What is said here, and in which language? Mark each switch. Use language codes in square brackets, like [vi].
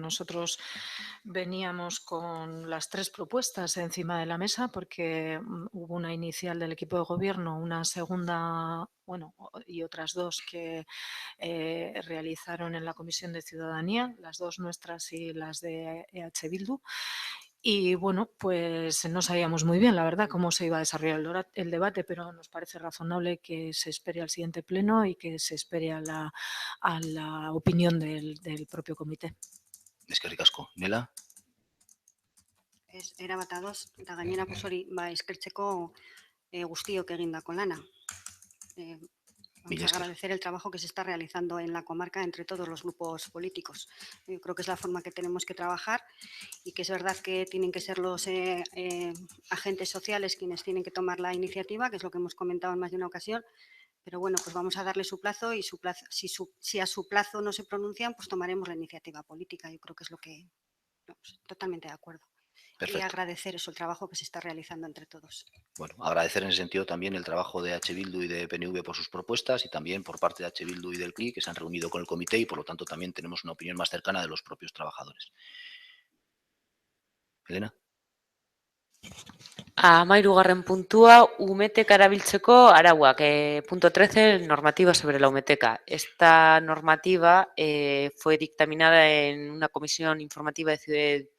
[es] Nosotros veníamos con las 3 propuestas encima de la mesa porque hubo una inicial del equipo de gobierno, una segunda, bueno, y otras 2 que realizaron en la Comisión de Ciudadanía, las 2 nuestras y las de EH Bildu. Y bueno, pues no sabíamos muy bien, la verdad, cómo se iba a desarrollar el debate, pero nos parece razonable que se espere al siguiente pleno y que se espere a la opinión del propio comité. [eu] Eskerrik asko. Nela? Erabat ados, eta gainera hori eskertzeko guztiok egindako lana. [es] Vamos a agradecer el trabajo que se está realizando en la comarca entre todos los grupos políticos. Yo creo que es la forma que tenemos que trabajar y que es verdad que tienen que ser los agentes sociales quienes tienen que tomar la iniciativa, que es lo que hemos comentado en más de una ocasión, pero bueno, pues vamos a darle su plazo y si a su plazo no se pronuncian, pues tomaremos la iniciativa política. Yo creo que es lo que... totalmente de acuerdo. Perfecto. Y agradecer eso, el trabajo que se está realizando entre todos. Bueno, agradecer en ese sentido también el trabajo de EH Bildu y de PNV por sus propuestas y también por parte de EH Bildu y del CLI que se han reunido con el comité y por lo tanto también tenemos una opinión más cercana de los propios trabajadores. Elena. 13. [eu] puntua, umetek erabiltzeko arauak. [es] Punto 13, normativa sobre la umeteca. Esta normativa fue dictaminada en una comisión informativa de